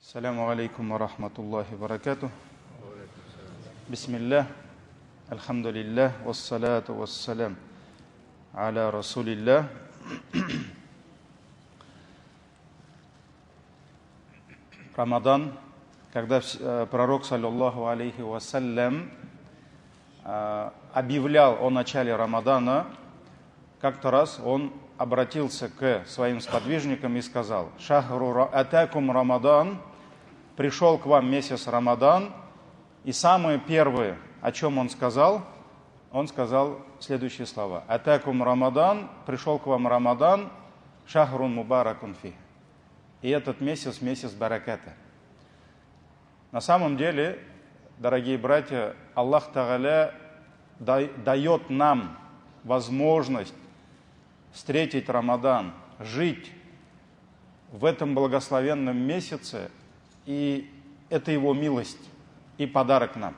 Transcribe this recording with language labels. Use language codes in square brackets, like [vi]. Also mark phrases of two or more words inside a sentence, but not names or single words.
[ar] السلام عليكم ورحمة الله وبركاته. بسم الله، الحمد لله، والصلاة والسلام على رسول الله. [ru] Рамадан, когда пророк, [ar] صلى الله عليه وسلم, [ru] объявлял о начале Рамадана, как-то раз он обратился к своим сподвижникам и сказал: [ar] «شهر أتاكم رمضان», [ru] пришел к вам месяц Рамадан, и самое первое, о чем он сказал следующие слова: [ar] «أتاكم رمضان», [ru] пришел к вам Рамадан, [ar] شهر مبارك في. [ru] И этот месяц, месяц бараката. На самом деле, дорогие братья, [ar] الله تعالى [ru] дает нам возможность встретить Рамадан, жить в этом благословенном месяце, и это Его милость и подарок нам.